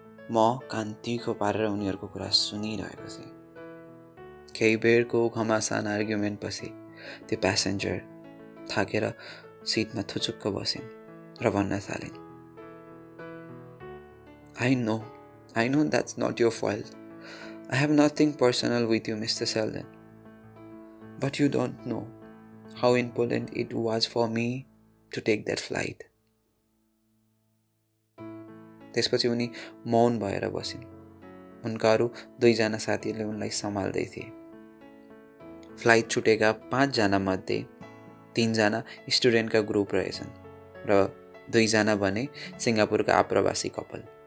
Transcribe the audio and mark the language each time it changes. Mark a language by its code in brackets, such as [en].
[ne] म कान तिखो पारेर उनीहरूको कुरा सुनिरहेको थिएँ। केही बेरको घमासान आर्ग्युमेन्टपछि त्यो प्यासेन्जर थाकेर सिटमा थुचुक्क बसिन् र भन्न थालिन्, [en] I know that's not your fault. I have nothing personal with you, Mr. Selden. But you don't know how important it was for me to take that flight. [ne] त्यसपछि उनी मौन भएर बसिन्। उनका अरू 2 जना साथीहरूले उनलाई सम्हाल्दै थिए। फ्लाइट छुटेका 5 जना मध्ये 3 जना स्टुडेन्टका ग्रुप रहेछन् र 2 जना भने सिङ्गापुरका आप्रवासी कपाल।